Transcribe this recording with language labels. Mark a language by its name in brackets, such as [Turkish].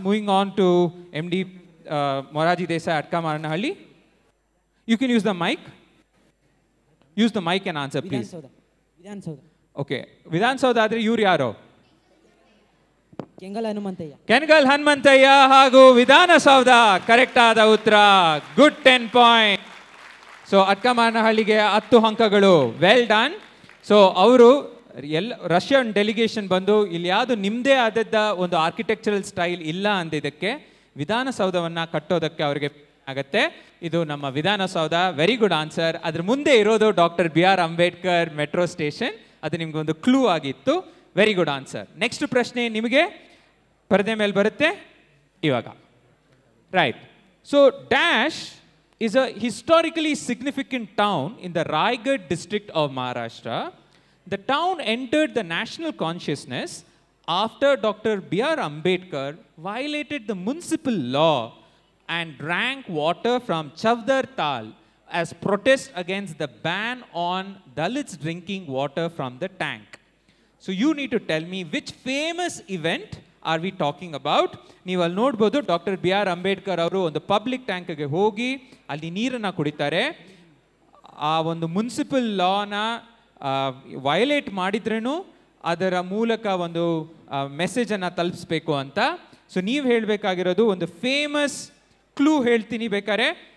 [English] Moving on to MD Moraji Desai, Atka Maranahalli. You can use the mic. Use the mic and answer, please. Vidhan Soudha. Okay. [Kannada] Vidhan Soudha ಆದರೆ ಇವ್ರು ಯಾರು? ಕೆಂಗಲ್ ಹನುಮಂತಯ್ಯ. ಕೆಂಗಲ್ ಹನುಮಂತಯ್ಯ ಹಾಗೂ Vidhana Soudha correct ಆದ ಉತ್ತರ. Good 10 point. So ಅಟ್ಕ ಮಾರನಹಳ್ಳಿಗೆ 10 ಅಂಕಗಳು. Well done. So ಅವರು Russian delegation ಬಂದು ಇಲ್ಲಿ ಯಾವುದು ನಿಮ್ಮದೇ ಆದದ್ದ ಒಂದು ಆರ್ಕಿಟೆಕ್ಚರಲ್ ಸ್ಟೈಲ್ ಇಲ್ಲ ಅಂದಿದ್ದಕ್ಕೆ ವಿಧಾನಸೌಧವನ್ನು ಕಟ್ಟೋದಕ್ಕೆ ಅವರಿಗೆ ಆಗತ್ತೆ. ಇದು ನಮ್ಮ ವಿಧಾನಸೌಧ. Very good answer. ಅದ್ರ ಮುಂದೆ ಇರೋದು doctor B.R. Ambedkar metro station. ಅದು ನಿಮ್ಗೆ ಒಂದು ಕ್ಲೂ ಆಗಿತ್ತು. Very good answer. ನೆಕ್ಸ್ಟ್ ಪ್ರಶ್ನೆ ನಿಮಗೆ ಪರದೆ ಮೇಲೆ ಬರುತ್ತೆ ಇವಾಗ, right? So dash [English] is a historically significant town in the Raigad district of Maharashtra. The town entered the national consciousness after Dr. B.R. Ambedkar violated the municipal law and drank water from Chavdar Tal as protest against the ban on Dalits drinking water from the tank. So you need to tell me which famous event are we talking about. [Kannada] ನೀವು ಅಲ್ಲಿ ನೋಡ್ಬೋದು doctor B.R. Ambedkar ಅವರು ಒಂದು public ಟ್ಯಾಂಕ್ಗೆ ಹೋಗಿ ಅಲ್ಲಿ ನೀರನ್ನು ಕುಡಿತಾರೆ. ಆ ಒಂದು ಮುನ್ಸಿಪಲ್ ಲಾನ ವಯಲೇಟ್ ಮಾಡಿದ್ರೂ ಅದರ ಮೂಲಕ ಒಂದು ಮೆಸೇಜನ್ನು ತಲುಪಿಸ್ಬೇಕು ಅಂತ. ಸೊ ನೀವು ಹೇಳಬೇಕಾಗಿರೋದು ಒಂದು ಫೇಮಸ್ ಕ್ಲೂ ಹೇಳ್ತೀನಿ ಬೇಕಾದ್ರೆ.